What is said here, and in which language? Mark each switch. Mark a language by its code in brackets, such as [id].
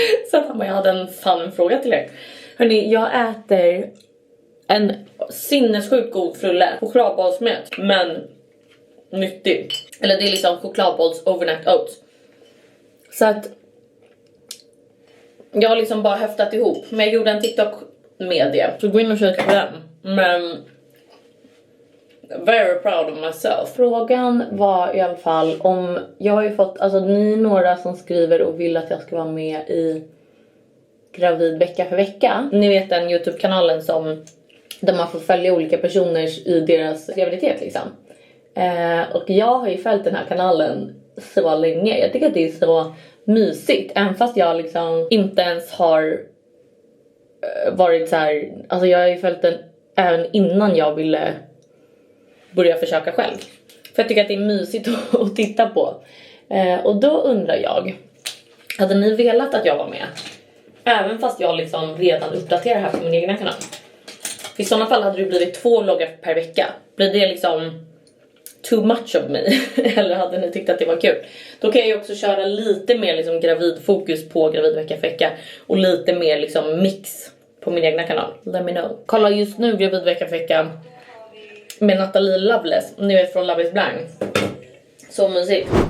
[sv] Så att han bara, jag hade en fråga till er. Hörrni, jag äter en sinnessjukt god frulle. Chokladbollsmjöt, men nyttig. Eller det är liksom chokladbolls overnight oats. Så att jag har liksom bara höftat ihop. Men jag gjorde en TikTok med det. Så gå in och kika på den. Men [en] very proud of myself. [sv] Frågan var i alla fall om jag har ju fått, alltså ni är några som skriver och vill att jag ska vara med i Gravid vecka för vecka. Ni vet den YouTube-kanalen där man får följa olika personer i deras graviditet liksom. Och jag har ju följt den här kanalen så länge. Jag tycker att det är så mysigt. Även fast jag liksom inte ens har varit så här. Alltså jag har ju följt den även innan jag ville börja försöka själv. För jag tycker att det är mysigt att titta på. Och då undrar jag, hade ni velat att jag var med? Även fast jag liksom redan uppdaterar här på min egna kanal. För i sådana fall hade det blivit 2 loggar per vecka. Blir det liksom [en] too much of me? [sv] Eller hade ni tyckt att det var kul? Då kan jag ju också köra lite mer liksom gravidfokus på gravidvecka för vecka. Och lite mer liksom mix på min egna kanal. [en] Let me know. [sv] Kolla just nu gravidvecka för vecka med Natalie Loveless. Ni vet från Love is Blind. Så mysigt.